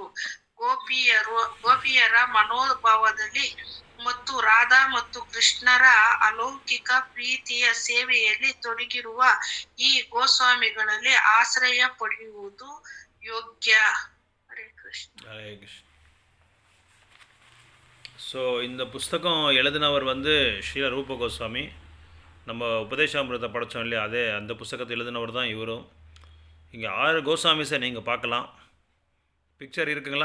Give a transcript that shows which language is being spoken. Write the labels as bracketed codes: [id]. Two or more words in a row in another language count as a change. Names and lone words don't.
[kn] ಗೋಪಿಯರ ಮನೋಭಾವದಲ್ಲಿ ಮತ್ತು ರಾಧಾ ಮತ್ತು ಕೃಷ್ಣರ ಅಲೌಕಿಕ ಪ್ರೀತಿಯ ಸೇವೆಯಲ್ಲಿ ತೊಡಗಿರುವ ಈ ಗೋಸ್ವಾಮಿಗಳಲ್ಲಿ ಆಶ್ರಯ ಪಡೆಯುವುದು ಯೋಗ್ಯ. ಹರೇ ಕೃಷ್ಣ. [ta] ஹரே கிருஷ்ண. ஸோ இந்த புஸ்தகம் எழுதினவர் ஸ்ரீல ரூப கோஸ்வாமி. நம்ம உபதேசாமிரத்தை படித்தோம் இல்லையா, அந்த புஸ்தகத்தை எழுதினவர் தான் இவரும். இங்கே 6 கோஸ்வாமிஸை நீங்கள் பார்க்கலாம். பிக்சர் இருக்குங்களா?